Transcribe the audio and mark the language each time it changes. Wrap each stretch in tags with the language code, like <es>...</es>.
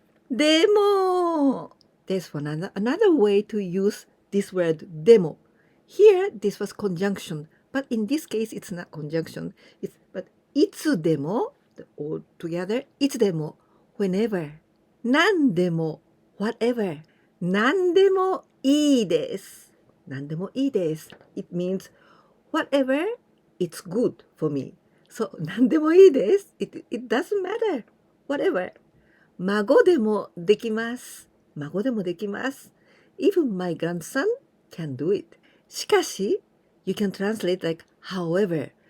<en>でも there's another way to use this word でも. Here, this was conjunction, but in this case, it's not conjunction. But いつでも, all together, いつでも, whenever.</en> <ja>何でも, whatever. 何でもいいです。何でもいいです。</ja> <en>It means whatever, it's good for me. So,</en> <ja>何でもいいです。</ja> <en>It doesn't matter. Whatever.</en> <ja>孫でもできます。孫でもできます。</ja> <en>Even my grandson can do it. しかし, you can translate like however.</en>